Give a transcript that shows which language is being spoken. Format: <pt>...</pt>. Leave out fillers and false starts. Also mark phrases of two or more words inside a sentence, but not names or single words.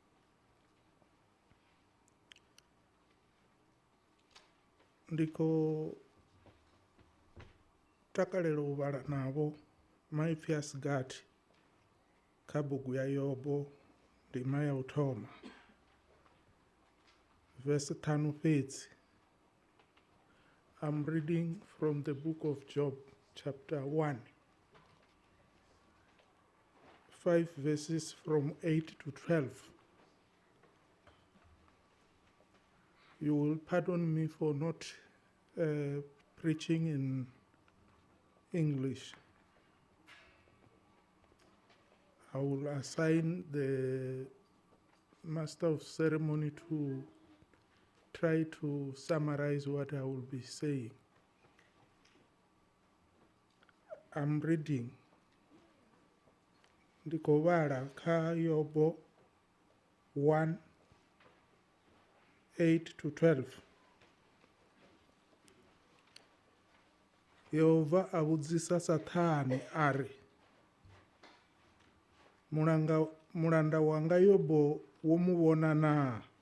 <ve>Ndi khou takalela u vhala navho maipfi a sigathi kha bugu ya Yobo ndima ya u thoma verse 5 fhedzi.</ve> <en>I'm reading from the book of Job chapter 1, 5 verses from 8 to 12. You will pardon me for not preaching in English. I will assign the master of ceremony to try to summarize what I will be saying. I'm reading.</en> <ve>Ndiko vhala kha Yobo 1, 8 to 12. Yehova a vhudzisa Sathane ari, mulanda wanga Yobo wo mu vhona naa?</ve>